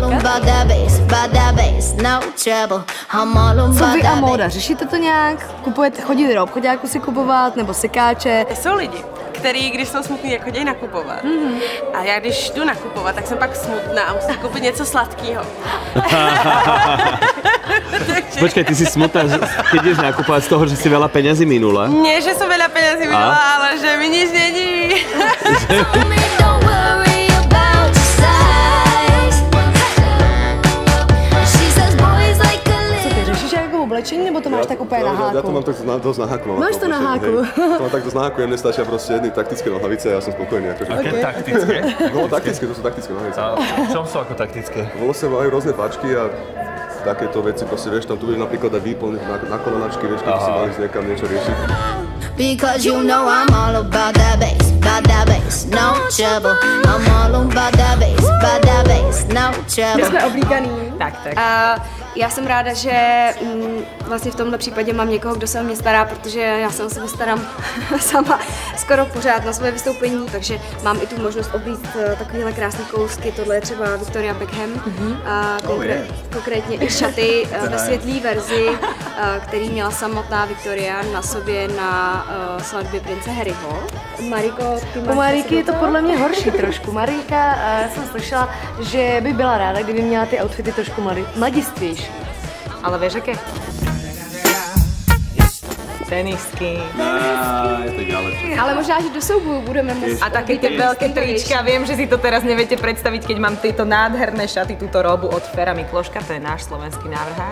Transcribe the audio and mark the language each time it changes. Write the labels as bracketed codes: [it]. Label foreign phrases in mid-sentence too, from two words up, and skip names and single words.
[cs] Co vy a móda? Řešíte to nějak? Chodíte do obchoďáku si kupovat nebo sekáče? Jsou lidi, který, když jsou smutný, jak chodí nakupovat. A já, když jdu nakupovat, tak jsem pak smutná a musím koupit něco sladkého. [sk] Počkaj, ty si smutná, keď ideš nakúpovať z toho, že si veľa peňazí minula? Nie, že som veľa peňazí minula, ale že mi nič není. [cs] Oblečení, nebo to máš tak úplně na háku? [sk] Ja to mám tak dosť na háku. Máš to na háku? To mám tak dosť na háku, mne stačia proste jedny taktické nohavice a ja som spokojný. Aké taktické? No taktické, to sú taktické nohavice. A v čom sú ako taktické? Vlastne majú rôzne páčky a takéto veci, proste vieš, tam tu vieš napríklad aj výplň na kolanačky, vieš, keď si mali niekam niečo riešiť. [en] Because you know I'm all about that bass, no trouble. I'm all about that bass, no trouble. [cs] My jsme oblíkaný. Tak. Já jsem ráda, že vlastně v tomhle případě mám někoho, kdo se o mě stará, protože já se o sebe starám sama skoro pořád na své vystoupení, takže mám i tu možnost oblíct takovéhle krásné kousky. Tohle je třeba Victoria Beckham, konkrétně i šaty ve světlé verzi, který měla samotná Victoria na sobě na svatbě prince Harryho. Mariko, u Mariky je to podle mě horší trošku. Marika, jsem slyšela, že by byla ráda, kdyby měla ty outfity trošku mladistvější. [sk] Ale vieš aké? Tenisky. [cs] Ale možná, že do souboju budeme muset. [sk] A také tie veľké trička. Viem, že si to teraz neviete predstaviť, keď mám tieto nádherné šaty, túto robu od Fera Mikloška, to je náš slovenský návrhár.